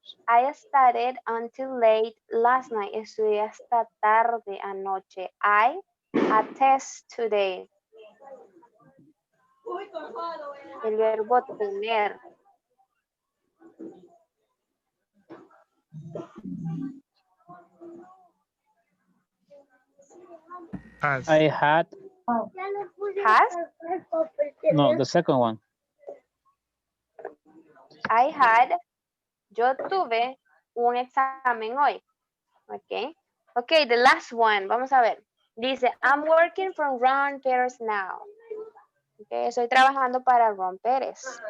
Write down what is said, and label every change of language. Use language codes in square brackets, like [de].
[en] I studied until late last night. [es] Estudié hasta tarde anoche. [en] I attest today. [es] El verbo tener. [en] Has. I had. Has? No, the second one. I had. [es] Yo tuve un examen hoy. Okay. [en] Okay, the last one. [es] Vamos a ver. [en] Dice, I'm working for Ron Perez now. [es] Okay, estoy trabajando para Ron Pérez.